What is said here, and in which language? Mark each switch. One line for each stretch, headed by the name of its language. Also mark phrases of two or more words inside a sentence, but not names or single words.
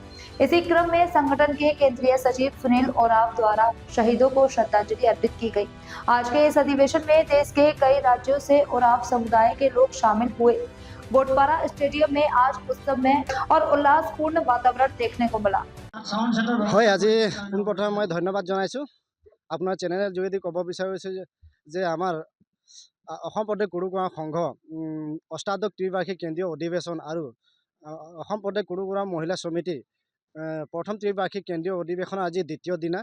Hindi: इसी क्रम में संगठन के केंद्रीय सचिव सुनील ओराव द्वारा शहीदों को श्रद्धांजलि अर्पित की गई। आज के इस अधिवेशन में देश के कई राज्यों से ओराव समुदाय के लोग शामिल हुए। बोटपारा स्टेडियम में आज उत्सवमय और उल्लासपूर्ण वातावरण देखने को मिला।
Assamese: হয় আজি পোনপ্ৰথমে মই ধন্যবাদ জনাইছোঁ আপোনাৰ চেনেলৰ যোগেদি ক'ব বিচাৰিছোঁ যে আমাৰ অসম প্ৰদেশ কুৰুগ্ৰাম সংঘ অষ্টাদশ ত্ৰিবাৰ্ষিক কেন্দ্ৰীয় অধিৱেশন আৰু অসম প্ৰদেশ কুৰুগ্ৰাম মহিলা সমিতি প্ৰথম ত্ৰিবাৰ্ষিক কেন্দ্ৰীয় অধিৱেশনৰ আজি দ্বিতীয় দিনা।